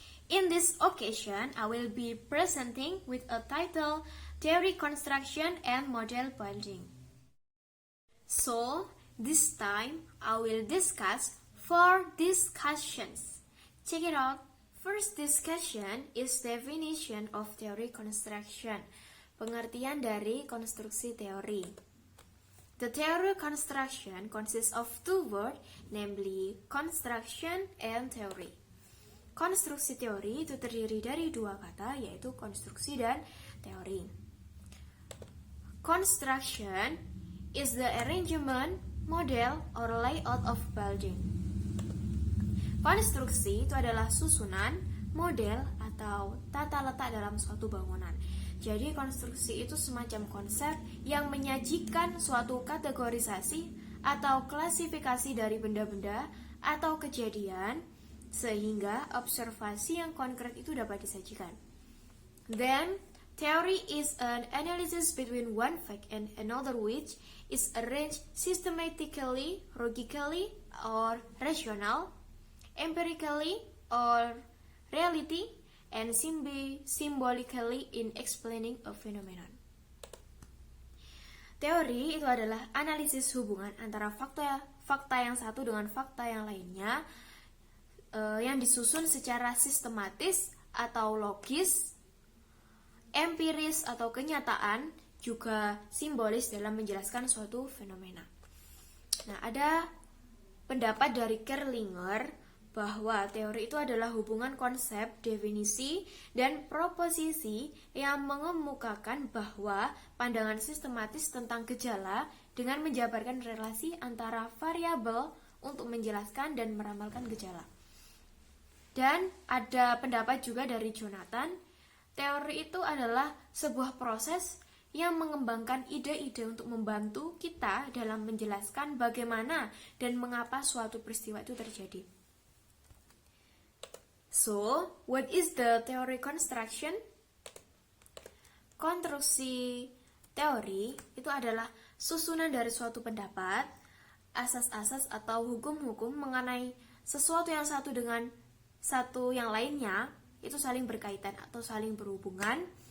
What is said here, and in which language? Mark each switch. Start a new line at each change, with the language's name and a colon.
English: In this occasion, I will be presenting with a title, Theory Construction and Model Building. So, this time I will discuss 4 discussions. Check it out. First discussion is definition of theory construction.
Indonesian: Pengertian dari konstruksi teori.
English: The theory construction consists of 2 words, namely construction and theory.
Indonesian: Konstruksi teori itu terdiri dari 2 kata, yaitu konstruksi dan teori.
English: Construction is the arrangement, model, or layout of building.
Indonesian: Konstruksi itu adalah susunan, model, atau tata letak dalam suatu bangunan. Jadi konstruksi itu semacam konsep yang menyajikan suatu kategorisasi atau klasifikasi dari benda-benda atau kejadian sehingga observasi yang konkret itu dapat disajikan.
English: Then, theory is an analysis between one fact and another which is arranged systematically, logically, or rational, empirically, or reality, and symbolically in explaining a phenomenon.
Indonesian: Teori itu adalah analisis hubungan antara fakta yang satu dengan fakta yang lainnya, yang disusun secara sistematis atau logis, empiris atau kenyataan, juga simbolis dalam menjelaskan suatu fenomena. Nah, ada pendapat dari Kerlinger bahwa teori itu adalah hubungan konsep, definisi, dan proposisi yang mengemukakan bahwa pandangan sistematis tentang gejala dengan menjabarkan relasi antara variabel untuk menjelaskan dan meramalkan gejala. Dan ada pendapat juga dari Jonathan, teori itu adalah sebuah proses yang mengembangkan ide-ide untuk membantu kita dalam menjelaskan bagaimana dan mengapa suatu peristiwa itu terjadi.
English: So, what is the theory construction?
Indonesian: Konstruksi teori itu adalah susunan dari suatu pendapat, asas-asas atau hukum-hukum mengenai sesuatu yang satu dengan satu yang lainnya itu saling berkaitan atau saling berhubungan.